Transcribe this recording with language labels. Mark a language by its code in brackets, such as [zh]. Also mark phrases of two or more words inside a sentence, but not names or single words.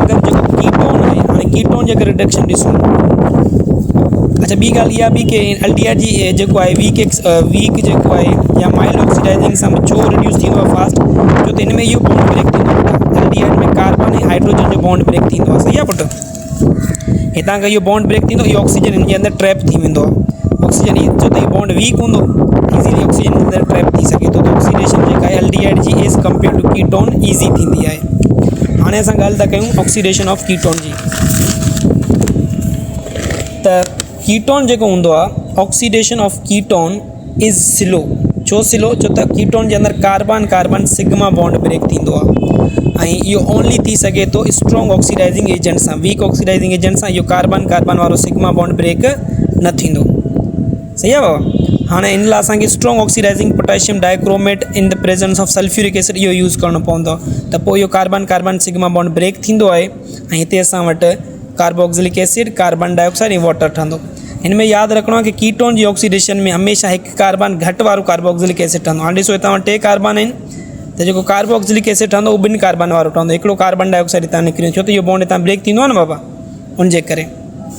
[sd] मगर जेको कीटोन आहे हाणे कीटोन जे अगरि रिडक्शन ॾिसूं अच्छा ॿी ॻाल्हि इहा बि की अल्डिहाइड जी जेको आहे वीक जेको आहे या [en] mild oxidizing [sd] सां छो रिड्यूस थींदो आहे फास्ट छो त हिन में इहो [en] bond break [sd] थींदो आहे अल्डिहाइड में कार्बन ऐं हाइड्रोजन जो [en] bond break [sd] थींदो आहे। सही आहे पुटु हितां खां इहो [en] bond break [sd] थींदो इहो ऑक्सीजन हिन जे अंदरि ट्रैप थी वेंदो आहे। ऑक्सीजन छो त इहो बॉन्ड वीक हूंदो ईज़ीली ऑक्सीजन जे अंदरि ट्रैप थी सघे थो त ऑक्सीडेशन जेका आहे अल्डिहाइड जी [en] as compare to ketone easy [sd] थींदी आहे। हाणे असां ॻाल्हि था कयूं [en] oxidation of ketone [sd] जी। त कीटोन जेको हूंदो आहे [en] oxidation of ketone is slow. [sd] छो स्लो छो त कीटोन जे अंदरि [en] carbon sigma bond break [sd] थींदो आहे ऐं इहो ओनली थी सघे थो [en] strong oxidizing agent [sd] सां। [en] weak oxidizing agent [sd] सां इहो कार्बन वारो [en] sigma bond break [sd] न थींदो। सही आहे बाबा हाँ इन लाइ असांखे [en] strong oxidizing potassium dichromate in the presence of sulphuric acid [sd] इहो यूज़ करणो पवंदो त पोइ इहो [en] carbon carbon sigma bond break [sd] थींदो आहे ऐं हिते असां वटि [en] carboxylic acid carbon dioxide [sd] ऐं वाटर ठहंदो। हिन में यादि रखिणो आहे कि कीटोन जी ऑक्सीडेशन में हमेशह हिकु कार्बन घटि वारो [en] carboxylic acid [sd] ठहंदो। हाणे ॾिसो हितां 2 कार्बन आहिनि त जेको [en] carboxylic acid [sd] ठहंदो उहो 2 कार्बन वारो ठहंदो, हिकिड़ो [en] carbon dioxide [sd] हितां निकिरी छो त इहो बॉन्ड हितां ब्रेक थींदो आहे न बाबा, उनजे करे।